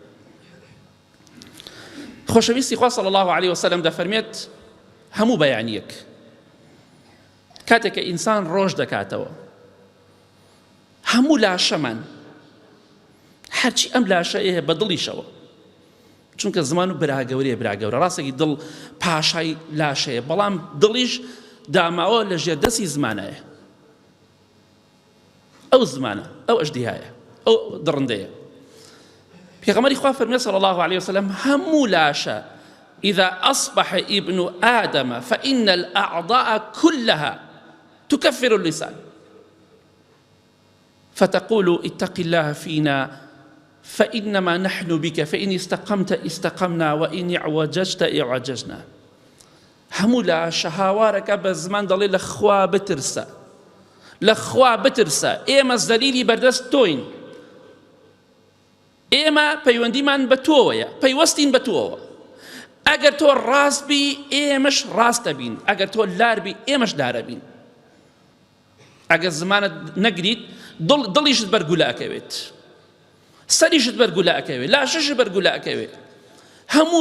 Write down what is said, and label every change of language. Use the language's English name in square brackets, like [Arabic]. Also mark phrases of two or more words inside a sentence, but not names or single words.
[Central Kurdish] خۆشەویستی خوا [Arabic] صلی الله علیه وسلم [Central Kurdish] دەفەرمێت هەموو بەیانیەک کاتێک کە ئینسان ڕۆژ دەکاتەوە هەموو لاشەمان هەرچی ئەم لاشەیە بە دڵیشەوە چونکە زمان و براگەورەیە براگەورە ڕاستێکی دڵ پاشای لاشەیە بەڵام دڵیش داماوە لە ژێردەستی زمانەیە ئەو زمانە ئەو ئەژدیهایە ئەو دڕندەیە پێغەمبەری خوا فەرمێ [Arabic] صلی الله عليه وسلم [Central Kurdish] هەموو لاشە [Arabic] إذا أصبح ابن آدم فإن الأعضاء كلها تكفر اللسان فتقول اتق الله فينا فإنما نحن بك فإن استقمت استقمنا وإن اعوججت اعوججنا [Central Kurdish] هەموو لاشە هاوارەکە بە زمان دەڵێ لە خوا بترسە لە خوا بترسە ئێمە زەلیلی بەردەست تۆین ئێمە پەیوەندیمان بە تۆوەیە پەیوەستین بە تۆوە ئەگەر تۆ ڕاست بی ئێمەش ڕاستە بین ئەگەر تۆ لار بی ئێمەش لارە بین ئەگەر زمانت نەگریت دڵیشت بەرگولە ئەکەوێت سەریشت بەرگولە ئەکەوێت لاشەشت بەرگولە ئەکەوێت هەموو